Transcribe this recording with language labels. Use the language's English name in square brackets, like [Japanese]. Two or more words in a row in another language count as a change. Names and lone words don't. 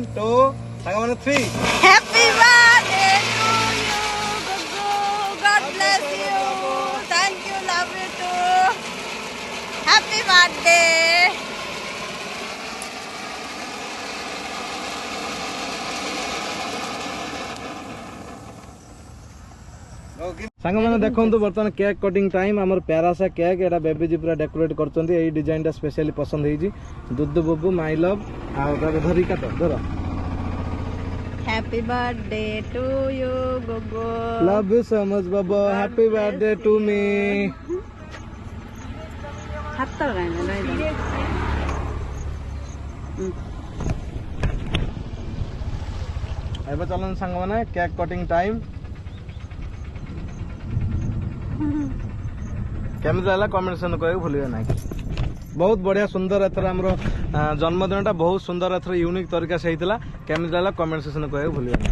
[Odia] 2 ସାଙ୍ଗମାନେ 3 [English] Happy birthday to you, Gugu. God bless you. Thank you, love you too. Happy birthday. [Odia] ସାଙ୍ଗମାନେ ଦେଖନ୍ତୁ ବର୍ତ୍ତମାନ [English] cake cutting time [Odia] ଆମର [Hindi] प्यारा सा [Odia] କେକ୍ ଏଟା ବେବି ଜି ପୁରା ଡେକୋରେଟ୍ କରୁଛନ୍ତି ଏଇ ଡିଜାଇନ ଟା ସ୍ପେଶିଆଲି ପସନ୍ଦ ହେଇଛି ଦୁଦୁ ବୁବୁ [English] my love [Odia] ଆଉ ଧରି କାଟ ଧର [English] Happy birthday to you, Gugu. Love you so much, Baba. Happy birthday to me. [Odia] ହାତ କାଇଁ ରହିଲା ଏବେ ଚାଲନ୍ତୁ ସାଙ୍ଗମାନେ [English] cake cutting time [Odia] କେମିତି ହେଲା [English] comment send [Odia] କରିବାକୁ ଭୁଲିବେ ନାହିଁ ବହୁତ ବଢିଆ ସୁନ୍ଦର ଏଥର ଆମର ଜନ୍ମଦିନଟା ବହୁତ ସୁନ୍ଦର ଏଥର ୟୁନିକ୍ [Hindi] तरीका से [Odia] ହେଇଥିଲା କେମିତି ହେଲା [English] comment section [Odia] କହିବାକୁ ଭୁଲିବେ ନାହିଁ